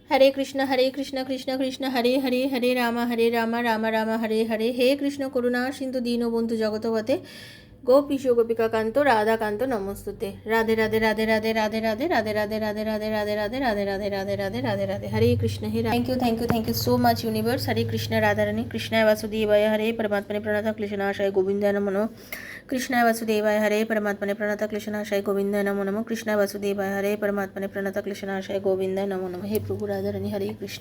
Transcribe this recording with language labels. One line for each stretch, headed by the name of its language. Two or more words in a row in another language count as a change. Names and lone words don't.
Sanskrit: হরে কৃষ্ণ কৃষ্ণ কৃষ্ণ হরে হরে হরে রাম রাম রাম হরে হরে। হে কৃষ্ণ করুণা সিন্ধু দীনবন্ধু জগৎপতে গোপীশ গোপিকাকান্ত রাধাকান্ত নমস্তুতে। রাধে রাধে রাধে রাধে রাধে রাধে রাধে রাধে রাধে রাধে রাধে রাধে রাধে রাধে রাধে রাধে রাধে রাধে হরে কৃষ্ণ।
English: hey thank you so much universe.
Sanskrit: হরে কৃষ্ণ রাধারানী কৃষ্ণায় বাসুদেবায় হরে परमात्मने प्रणत क्लेशनाशाय गोविंदाय नमो नमः। कृष्णाय वासुदेवाय हरे परमात्मने प्रणत क्लेशनाशाय गोविंदाय नमो नमः। कृष्णाय वासुदेवाय हरे परमात्मने प्रणत क्लेशनाशाय गोविंदाय नमो नमः। हे प्रभु राधारानी हरे कृष्ण।